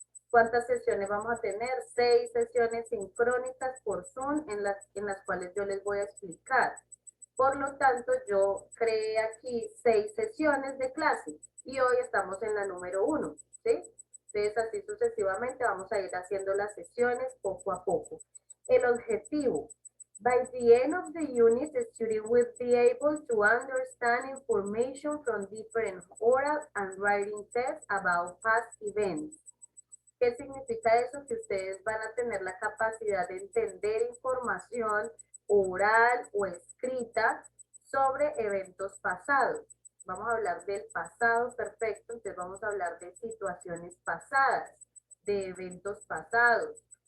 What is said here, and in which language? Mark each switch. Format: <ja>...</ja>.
<es>¿Cuántas sesiones vamos a tener? 6 sesiones sincrónicas por Zoom en las cuales yo les voy a explicar. Por lo tanto, yo creé aquí 6 sesiones de clase y hoy estamos en la número 1, ¿sí? Entonces, así sucesivamente vamos a ir haciendo las sesiones poco a poco. El objetivo.</es> <en>By the end of the unit, the student will be able to understand information from different oral and writing tests about past events.</en> <es>¿Qué significa eso? Que ustedes van a tener la capacidad de entender información oral o escrita sobre eventos pasados. Vamos a hablar del pasado perfecto, entonces vamos a hablar de situaciones pasadas, de eventos pasados.</es>